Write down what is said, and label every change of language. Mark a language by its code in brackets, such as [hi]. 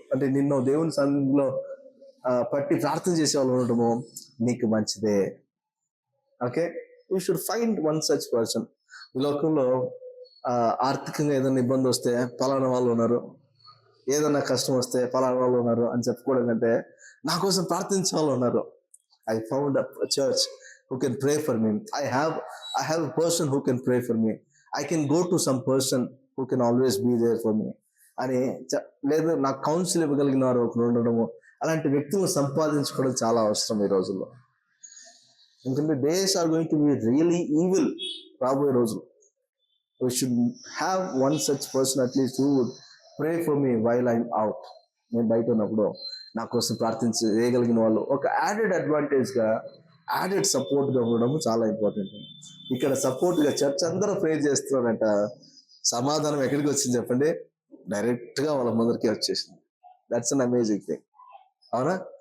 [te] అంటే నిన్ను దేవుని సన్నిధిలో పట్టి ప్రార్థన చేసే వాళ్ళు ఉండటము నీకు మంచిదే. [en] Okay, you should find one such person. [te] ఈ లోకంలో ఆర్థికంగా ఏదైనా ఇబ్బంది వస్తే పలానా వాళ్ళు ఉన్నారు, ఏదైనా కష్టం వస్తే పలానా వాళ్ళు ఉన్నారు అని చెప్పుకోవడం కంటే నా కోసం ప్రార్థించే వాళ్ళు ఉన్నారు. [en] I found a church who can pray for me. I have a person who can pray for me. I can go to some person who can always be there for me [te] అని లేదా నాకు council ఇవ్వగలిగిన వారు ఒకరు ఉండడము, అలాంటి వ్యక్తులను సంపాదించుకోవడం చాలా అవసరం ఈ రోజుల్లో. ఎందుకంటే [en] days are going to be really evil [te] రాబోయే రోజులు. [en] We should have one such person at least who would pray for me while I'm out. [te] నేను బయట ఉన్నప్పుడు నా కోసం ప్రార్థించగలిగిన వాళ్ళు ఒక యాడెడ్ అడ్వాంటేజ్గా, యాడెడ్ సపోర్ట్గా ఉండడం చాలా ఇంపార్టెంట్. ఇక్కడ సపోర్ట్గా చర్చ్ అందరూ ప్రే చేస్తున్నారంట, సమాధానం ఎక్కడికి వచ్చింది చెప్పండి? డైరెక్ట్గా వాళ్ళ ముందరికి వచ్చేసింది. [en] That's an amazing thing. [te] అవునా?